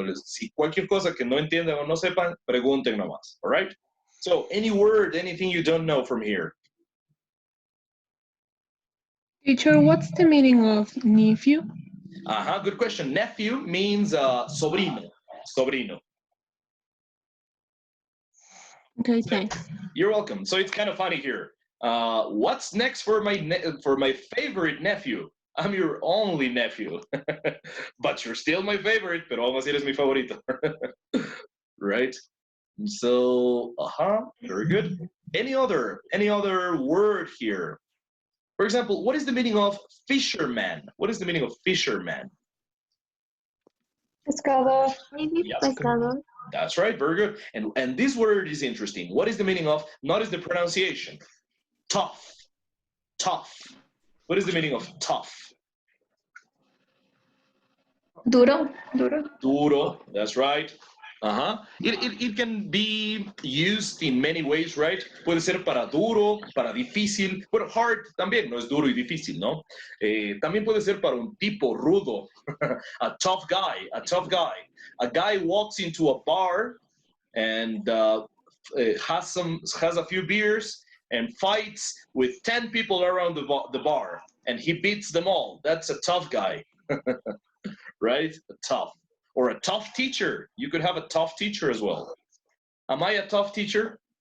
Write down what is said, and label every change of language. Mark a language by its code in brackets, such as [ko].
[es] Si cualquier cosa que no entiendan o no sepan, pregunten nomás. [en] All right? So, any word, anything you don't know from here? Teacher, what's the meaning of nephew? Good question. Nephew means sobrino. Okay, thanks. You're welcome. So it's kind of funny here. What's next for my favorite nephew? I'm your only nephew, but you're still my favorite. Pero aún así eres mi favorito, [es] right? [en] So, very good. Any other word here? For example, what is the meaning of fisherman? What is the meaning of fisherman? [es] Pescador. Maybe [en] Yes. [es] pescador. [en] That's right, very good. And this word is interesting. What is the meaning of, notice the pronunciation, tough. What is the meaning of tough? [es] Duro. [en] Duro, that's right. It can be used in many ways, right? [es] Puede ser para duro, para difícil. Bueno, hard también no es duro y difícil, ¿no? También puede ser para un tipo rudo, [en] a tough guy. A guy walks into a bar and has a few beers and fights with 10 people around the bar, and he beats them all. That's a tough guy, right? Tough. Or a tough teacher. You could have a tough teacher as well. Am I a tough teacher?